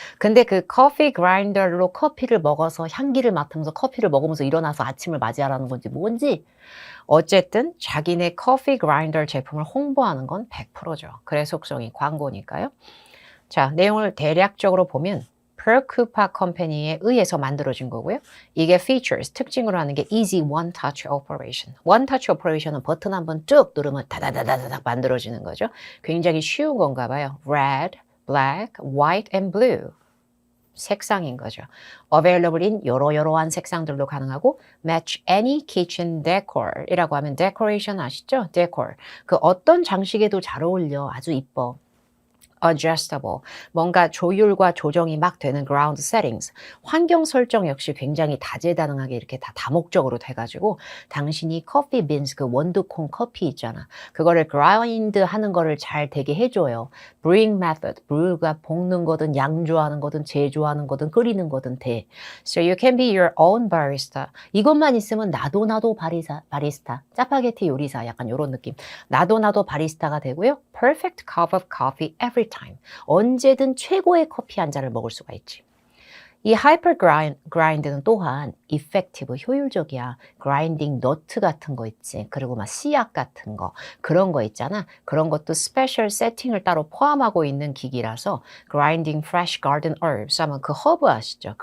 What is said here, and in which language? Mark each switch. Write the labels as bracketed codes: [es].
[ko] 근데 그 커피 그라인더로 커피를 먹어서 향기를 맡으면서 커피를 먹으면서 일어나서 아침을 맞이하라는 건지 뭔지 어쨌든 자기네 커피 그라인더 제품을 홍보하는 건 100%죠. 그래 속성이 광고니까요. 자, 내용을 대략적으로 보면 프로쿠파 컴퍼니에 의해서 만들어진 거고요. [en] 이게 features, [ko] 특징으로 하는 게 [en] easy one touch operation. [ko] one touch operation은 버튼 한번 쭉 누르면 다다다다닥 만들어지는 거죠. 굉장히 쉬운 건가 봐요. [en] red, black, white and blue. [ko] 색상인 거죠. available in 여러한 색상들로 가능하고 [en] match any kitchen decor [ko] 이라고 하면 decoration 아시죠? [en] decor. [ko] 그 어떤 장식에도 잘 어울려. 아주 이뻐. adjustable, 뭔가 조율과 조정이 막 되는 ground settings, 환경 설정 역시 굉장히 다재다능하게 이렇게 다 다목적으로 돼가지고 당신이 커피 빈스, 그 원두콩 커피 있잖아. 그거를 grind 하는 거를 잘 되게 해줘요. brewing method, brew가 볶는 거든 양조하는 거든 제조하는 거든 끓이는 거든 돼. [en] So you can be your own barista. [ko] 이것만 있으면 나도 바리스타, 짜파게티 요리사 약간 이런 느낌. 나도 바리스타가 되고요. [en] perfect cup of coffee every time. [ko] 언제든 최고의 커피 한 잔을 먹을 수가 있지. 이 하이퍼 그라인드는 또한 effective, 효율적이야. 그라인딩 너트 같은 거 있지. 그리고 막 씨앗 같은 거 그런 거 있잖아. 그런 것도 스페셜 세팅을 따로 포함하고 있는 기기라서 [en] grinding fresh garden herbs [ko] 하면 그 허브 아시죠?